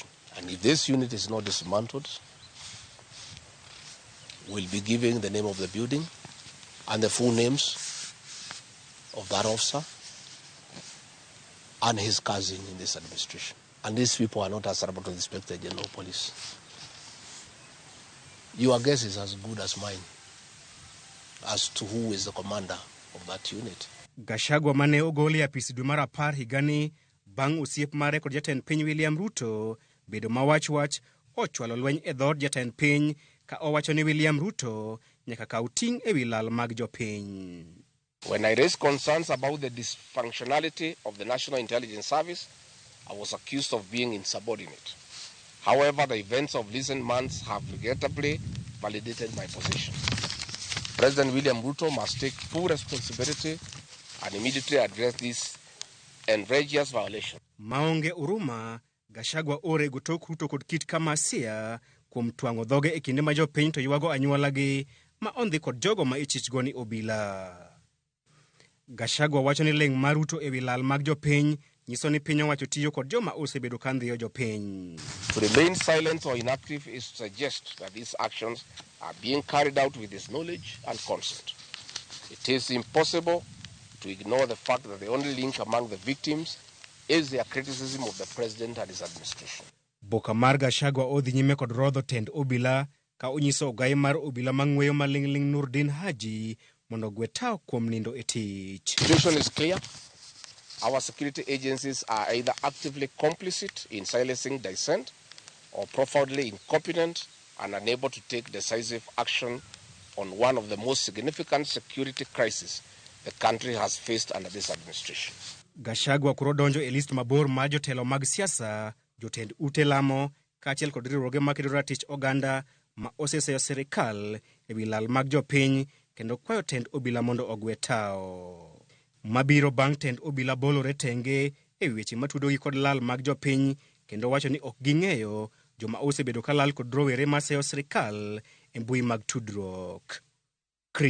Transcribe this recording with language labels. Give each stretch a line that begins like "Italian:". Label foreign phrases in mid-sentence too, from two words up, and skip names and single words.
English: And if this unit is not dismantled, we'll be giving the name of the building and the full names of that officer and his cousin in this administration. And these people are not answerable to the Inspector General of Police. Your guess is as good as mine as to who is the commander of that unit.
Luo (Kenya and Tanzania): Gachagua mane ogoli apisi dwe mar 10 higani bang' osiep mare kod jatend piny William Ruto bedo mawach ochwalo lweny e dhod jatend piny ka owacho ni William Ruto nyaka kaw ting' e wi lal mag jopiny.
English: When I raised concerns about the dysfunctionality of the National Intelligence Service, I was accused of being insubordinate. However, the events of recent months have regrettably validated my position. President William Ruto must take full responsibility and immediately address this egregious violation.
Luo (Kenya and Tanzania): Maonge uruma, Gachagua ore gotok Ruto kod kit kamasia kuom twango dhoge e kinde ma jopiny to ywago anyuolagi ma ondhi kod jogo ma ichichgo ni obila. Gachagua wacho ni ling' mar Ruto e wi lal mag jopiny nyiso ni piny owacho tiyo kod joma osebedo ka ndhiyo jopiny.
English: To remain silent or inactive is to suggest that these actions are being carried out with his knowledge and consent. It is impossible to ignore the fact that the only link among the victims is their criticism of the president and his administration.
Luo (Kenya and Tanzania): Boka mar Gachagua odhi nyime kod rodho tend obila ka onyiso ogai mar obila mang'weyo maling'ling Nurdin Haji mondo gwe tao kuom nindo e tich.
English: The situation is clear. Our security agencies are either actively complicit in silencing dissent or profoundly incompetent and unable to take decisive action on one of the most significant security crises the country has faced under this administration.
Luo (Kenya and Tanzania): Gachagua kuro donjo e list mabor mar jotelo mag siasa, jotend ute lamo, kaachiel kod riwruoge makedo ratich oganda ma oseseyo sirikal e wi lal mag jopiny kendo kwayo tend obila mondo ogwe tao. Mabiro bang' tend obila bolore tenge e weche matudogi kod lal mag jopiny kendo wacho ni ok ging'eyo joma osebedo ka lal kod rowere maseyo sirikal e mbui mag tudruok.